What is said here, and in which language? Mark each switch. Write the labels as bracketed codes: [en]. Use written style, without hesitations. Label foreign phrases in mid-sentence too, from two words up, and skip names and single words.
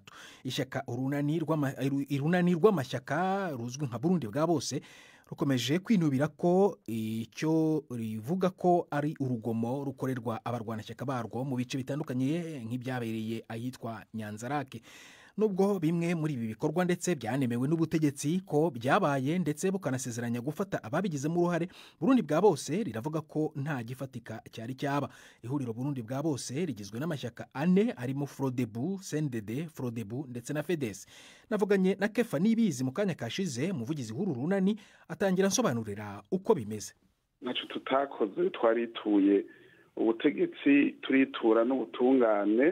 [rw] Ishyaka irunani rw'amashyaka ruzwi nka Burundi bwa bose rukomeje kwinubira ko icyo rivuga ko ari urugomo rukorerwa abarwanashyaka barwo mu bice bitandukanye nk'ibyabereye ahitwa Nyanzarake. Nubwo bimwe muri ibi bikorwa ndetse byanemewe n'ubutegetsi ko byabaye ndetse bukanasezeranya gufata ababigizemo uruhare, Burundi bwa bose riravuga ko nta gifatika cyari cyaba. Ihuriro Burundi bwa bose rigizwe n'amashyaka 4 harimo Frodebu, CNDD, Frodebu ndetse na FEDES. Navuganye na Kefa Nibizi mu kanya kashize, umuvugizi w'uru runani, atangira nsobanurira uko bimeze. [rn] Naco tutakoze, twarituye ubutegetsi, turitura n'ubutungane.